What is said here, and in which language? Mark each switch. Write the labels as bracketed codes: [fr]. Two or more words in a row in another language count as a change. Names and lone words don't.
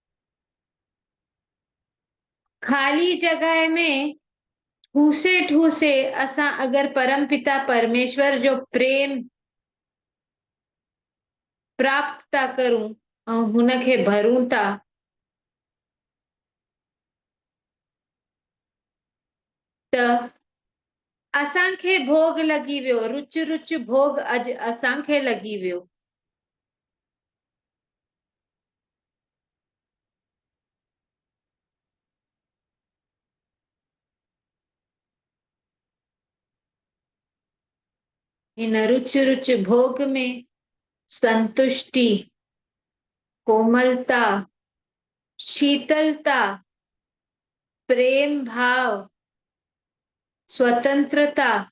[sd] खाली जगह में ठूसे ठूसे असां अगर परमपिता परमेश्वर जो प्रेम प्राप्त था करूं ऐं हुनखे भरूं था त असांखे भोग लॻी वियो, रुच रुच भोग अॼु असांखे लॻी वियो। इन रुच रुच भोग में संतुष्टि, कोमलता, शीतलता, प्रेम भाव, स्वतंत्रता,